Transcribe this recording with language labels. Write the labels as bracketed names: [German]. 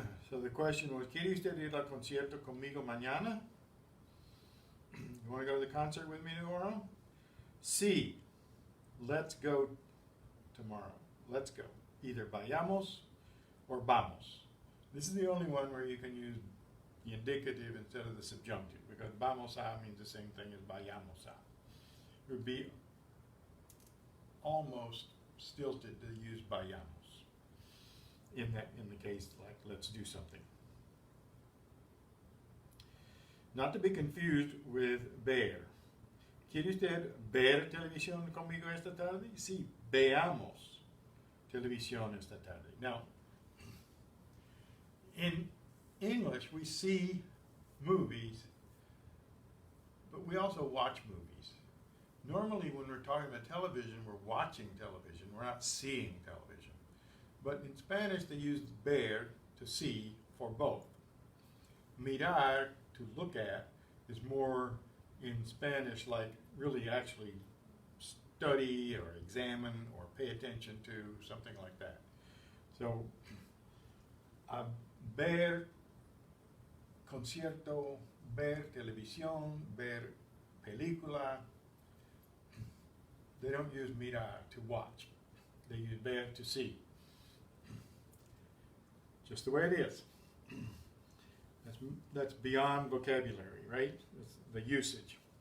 [English] So the question was, [Spanish] ¿Quiere usted ir al concierto conmigo mañana? [English] You want to go to the concert with me tomorrow? Sí. Let's go tomorrow. Let's go. Either vayamos or vamos. This is the only one where you can use the indicative instead of the subjunctive, because vamos a means the same thing as vayamos a. It would be almost stilted to use vayamos in the case like let's do something. Not to be confused with ver. [Spanish] ¿Quiere usted ver televisión conmigo esta tarde? Sí, veamos televisión esta tarde. [English] Now, in English, we see movies, but we also watch movies. Normally, when we're talking about television, we're watching television. We're not seeing television. But in Spanish, they use ver, to see, for both. Mirar, to look at, is more in Spanish like really actually study or examine or pay attention to, something like that. [Spanish] So, ver concierto, ver televisión, ver película, [English] They don't use mirar, to watch. They use ver, to see. Just the way it is. That's beyond vocabulary, right? It's the usage.